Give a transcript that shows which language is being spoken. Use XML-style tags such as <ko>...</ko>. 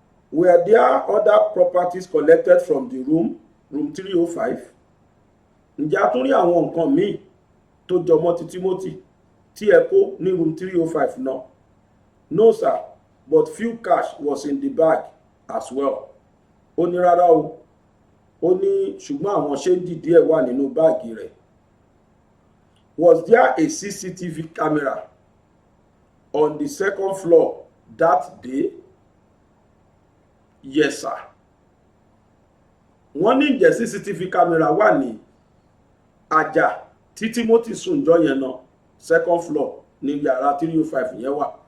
<en>Were there other properties collected from the room 305?</en> <yo>Ǹjẹ́ a tún rí àwọn nǹkan míì tó jọmọ́ ti Timothy tí ẹ kó ní room 305 náà?</yo> <en>No sir, but few cash was in the bag as well.</en> <yo>Ó ní rárá o. Ó ní ṣùgbọ́n àwọn ṣéǹjì díẹ̀ wà nínú báàgì rẹ̀.</yo> <en>Was there a CCTV camera on the second floor that day? Yes sir.</en> <yo>Wọ́n ní ǹjẹ́ CCTV camera wà ní àjà tí Timothy sùn jọ yẹn náà,</yo> <en>second floor</en> <yo>ní yàrá 305 yẹn wà.</yo>